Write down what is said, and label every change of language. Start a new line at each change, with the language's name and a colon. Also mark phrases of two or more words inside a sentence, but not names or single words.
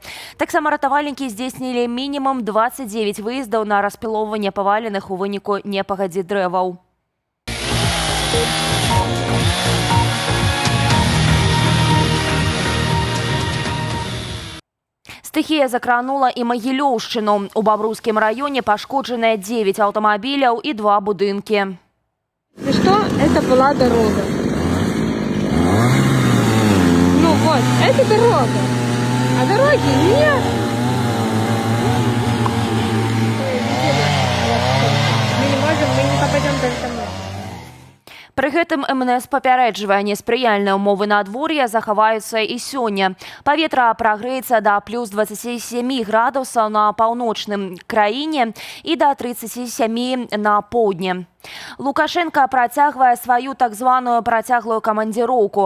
Belarusian: Таксама ратавальнікі здзейснілі мінімум 29 выездаў на распілоўванне паваленых у выніку непагадзі дрэваў. Стыхія закранула і Магілёўшчыну. У Бабруйскім раёне пашкоджаныя 9 аўтамабіляў і 2 будынкі.
Russian: И что? Это была дорога. Ну вот, это дорога. А дороги нет. Мы не можем, мы не попадем даже домой.
Belarusian: Пры гэтым МНС папярэджвае, неспрыяльныя ўмовы надвор'я захаваюцца і сёння. Паветра прагрэецца да плюс 27 градусаў на паўночным краіне і да 37 на поўдні. Лукашенко працягвае сваю так званую працяглую камандзіроўку.